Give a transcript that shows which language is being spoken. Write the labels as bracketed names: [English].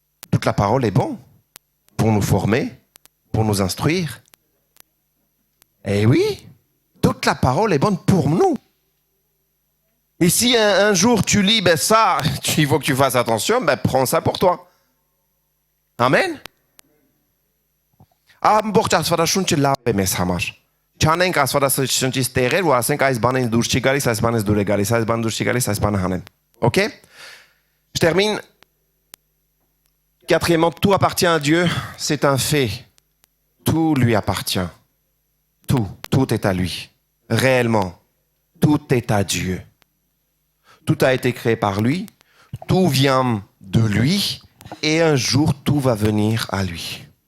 [French] Toute la parole est bon pour nous former, pour nous instruire. Eh oui, toute la parole est bonne pour nous. Et si un jour tu lis, ça, il faut que tu fasses attention, prends ça pour toi. [Armenian] Ամեն։ Ամբողջ Աստվածաշունչը լավ է մեզ համար։ Չանենք Աստվածաշունչից տեղեր ու ասենք այս բանից դուրս չի գալիս, այս բանից դուր է գալիս, այս բանը դուրս չի գալիս, այս բանը հանեմ։ OK? [French] Je termine. Quatrièmement, tout appartient à Dieu, c'est un fait. Tout lui appartient. Tout est à lui. Réellement, tout est à Dieu. Tout a été créé par lui, tout vient de lui, et un jour, tout va venir à lui.